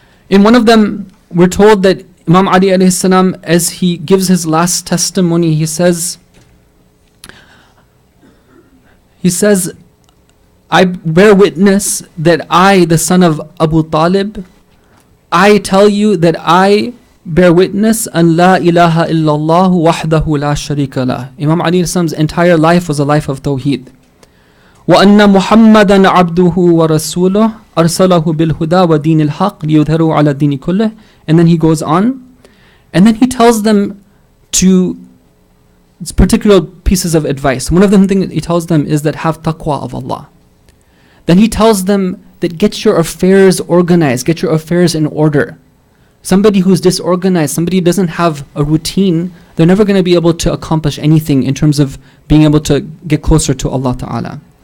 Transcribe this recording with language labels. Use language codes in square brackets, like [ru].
[en] In one of them, we're told that Imam Ali alayhi salam, as he gives his last testimony, he says, I bear witness that I, the son of Abu Talib, I tell you that I bear witness [ar] an la ilaha illallah wahdahu la sharika lah. [en] Imam Ali alayhi salam's entire life was a life of Tawheed. [ar] وأن محمدا عبده ورسوله أرسله بالهدى ودين الحق ليظهره على الدين كله. [en] And then he goes on, and then he tells them to particular pieces of advice. One of the things he tells them is that have taqwa of Allah. Then he tells them that get your affairs organized, get your affairs in order. Somebody who's disorganized, somebody who doesn't have a routine, they're never going to be able to accomplish anything in terms of being able to get closer to Allah Ta'ala.